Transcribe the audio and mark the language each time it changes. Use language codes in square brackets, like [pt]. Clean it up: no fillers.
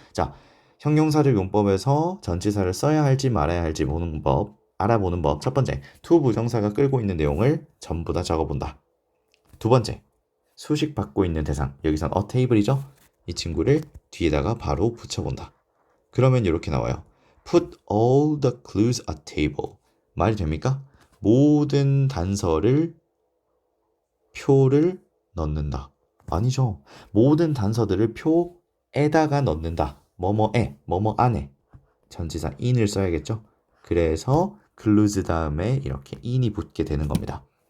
[ko] 자, 형용사적 용법에서 전치사를 써야 할지 말아야 할지 보는 법, 알아보는 법. 첫 번째, 투부정사가 끌고 있는 내용을 전부 다 적어본다. 두 번째, 수식받고 있는 대상. 여기선 a table이죠? 이 친구를 뒤에다가 바로 붙여본다. 그러면 이렇게 나와요. [en] Put all the clues at table. [ko] 말이 됩니까? 모든 단서를 표를 넣는다. 아니죠. 모든 단서들을 표에다가 넣는다. 뭐뭐에, 뭐뭐 안에. 전치사 in을 써야겠죠. 그래서 clues 다음에 이렇게 in이 붙게 되는 겁니다.